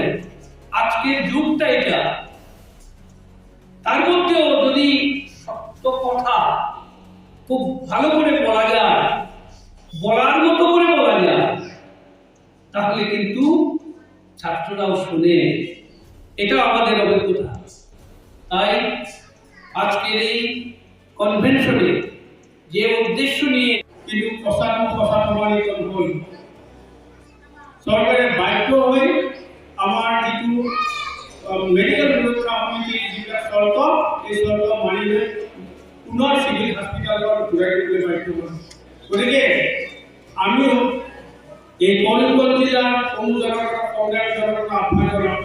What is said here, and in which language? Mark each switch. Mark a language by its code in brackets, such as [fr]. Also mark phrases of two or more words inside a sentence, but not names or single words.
[bn] আজকের যুগটা এটা, তার মধ্যেও যদি সত্য কথা খুব ভালো করে বলা যায়, বলার মতো করে বলা যায়, তাহলে কিন্তু ছাত্ররাও শুনে। এটা আমাদের অভিজ্ঞতা। তাই আজকের এই কনভেনশনে যে উদ্দেশ্য নিয়ে [as] কিন্তু প্ৰচাৰ হ'ল চৰকাৰে বাধ্য হৈ আমাৰ যিটো মেডিকেল সুৰক্ষা সমিতিৰ যিবিলাক চৰ্ত, এই চৰ্ত মানি লৈ পুনৰ চিভিল হস্পিটেলত ঘূৰাই দিবলৈ বাধ্য হ'ল। গতিকে আমিও এই কৰিমগঞ্জ জিলাৰ সংযোজনৰ সংগ্ৰামজনৰ আহ্বান জনাম।